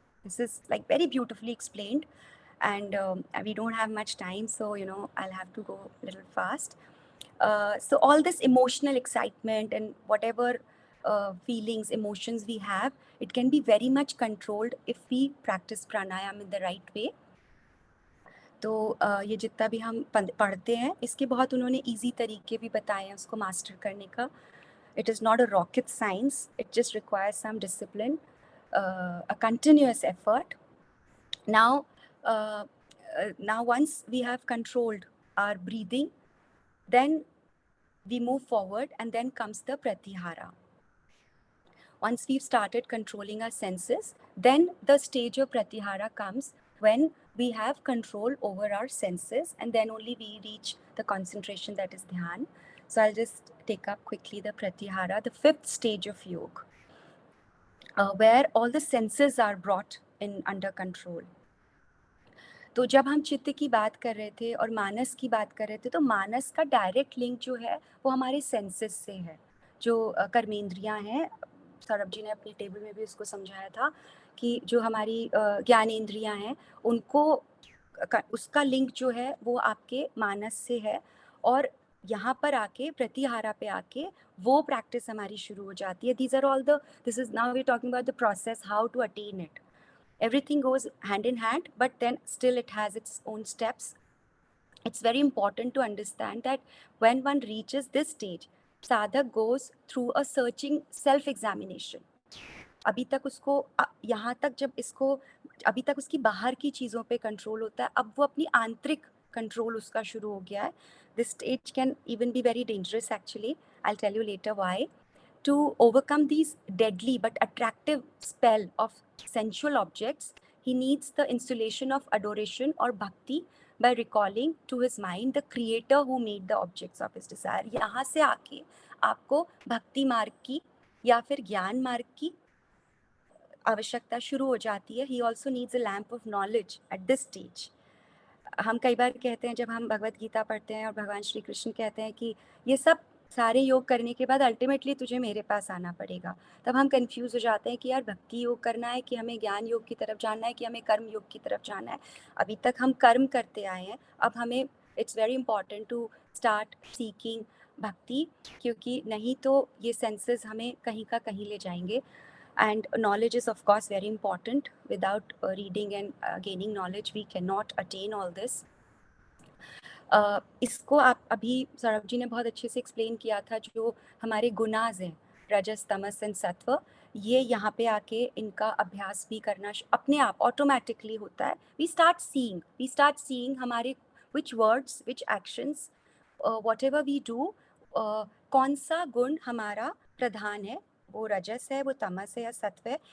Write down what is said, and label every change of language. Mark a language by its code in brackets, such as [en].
[en] This is like very beautifully explained, and we don't have much time, so I'll have to go a little fast. So all this emotional excitement and whatever feelings, emotions we have, it can be very much controlled if we practice pranayam in the right way. [hi] तो ये जितना भी हम पढ़ते हैं, इसके बहुत उन्होंने easy तरीके भी बताए हैं उसको मास्टर करने का. [en] It is not a rocket science. It just requires some discipline, a continuous effort. Now once we have controlled our breathing, then we move forward, and then comes the pratyahara. once we've started controlling our senses, then the stage of pratyahara comes when we have control over our senses, and then only we reach the concentration, that is dhyan. So I'll just take up quickly the pratyahara, the fifth stage of yoga, where all the senses are brought in under control. [hi] तो जब हम चित्त की बात कर रहे थे और मानस की बात कर रहे थे, तो मानस का डायरेक्ट लिंक जो है वो हमारे सेंसेस से है, जो कर्मेंद्रियां हैं. सौरभ जी ने अपनी टेबल में भी उसको समझाया था कि जो हमारी ज्ञानेंद्रियां हैं उनको उसका लिंक जो है वो आपके मानस से है. और यहाँ पर आके प्रतिहारा पे आके वो प्रैक्टिस हमारी शुरू हो जाती है. [en] This is now we talking about the process, how to attain it. Everything goes hand in hand, but then still it has its own steps. It's very important to understand that when one reaches this stage, sadhak goes through a searching self-examination. [hi] अभी तक उसको यहाँ तक जब इसको अभी तक उसकी बाहर की चीज़ों पे कंट्रोल होता है, अब वो अपनी आंतरिक कंट्रोल उसका शुरू हो गया है. [en] This stage can even be very dangerous actually. I'll tell you later why. To overcome these deadly but attractive spell of sensual objects, he needs the installation of adoration or bhakti by recalling to his mind the creator who made the objects of his desire. [hi] यहाँ से आके आपको भक्ति मार्ग की या फिर ज्ञान मार्ग की आवश्यकता शुरू हो जाती है. [en] He also needs a lamp of knowledge at this stage. [hi] हम कई बार कहते हैं जब हम भगवत गीता पढ़ते हैं और भगवान श्री कृष्ण कहते हैं कि ये सब सारे योग करने के बाद अल्टीमेटली तुझे मेरे पास आना पड़ेगा, तब हम कंफ्यूज हो जाते हैं कि यार भक्ति योग करना है कि हमें ज्ञान योग की तरफ जाना है कि हमें कर्म योग की तरफ जाना है. अभी तक हम कर्म करते आए हैं, अब हमें [en] it's very important to start seeking [hi] भक्ति, क्योंकि नहीं तो ये सेंसेस हमें कहीं का कहीं ले जाएंगे. [en] And knowledge is of course very important. Without reading and gaining knowledge, we cannot attain all this. [hi] इसको आप अभी सौरभ जी ने बहुत अच्छे से एक्सप्लेन किया था. जो हमारे गुनाज हैं, रजस तमस एंड सत्व, ये यहाँ पे आके इनका अभ्यास भी करना अपने आप ऑटोमेटिकली होता है. [en] we start seeing [hi] हमारे [en] which words, which actions, whatever we do, [hi] कौन सा गुण हमारा प्रधान है, वो रजस है, वो तमस है या सत्व है.